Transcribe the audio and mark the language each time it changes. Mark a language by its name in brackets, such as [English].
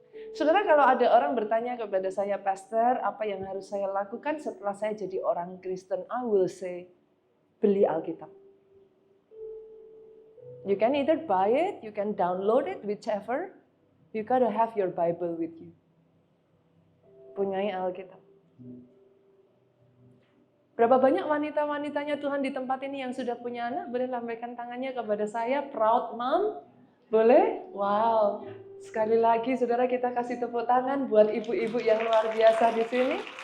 [Indonesian] Saudara, kalau ada orang bertanya kepada saya, Pastor, apa yang harus saya lakukan setelah saya jadi orang Kristen? [English] I will say, [Indonesian] beli Alkitab. [English] You can either buy it, you can download it, whichever. You gotta have your Bible with you. [Indonesian] Punyai Alkitab. Berapa banyak wanita-wanitanya Tuhan di tempat ini yang sudah punya anak? Boleh lambaikan tangannya kepada saya, [English] proud mom? [Indonesian] Boleh? Wow. Sekali lagi saudara kita kasih tepuk tangan buat ibu-ibu yang luar biasa di sini.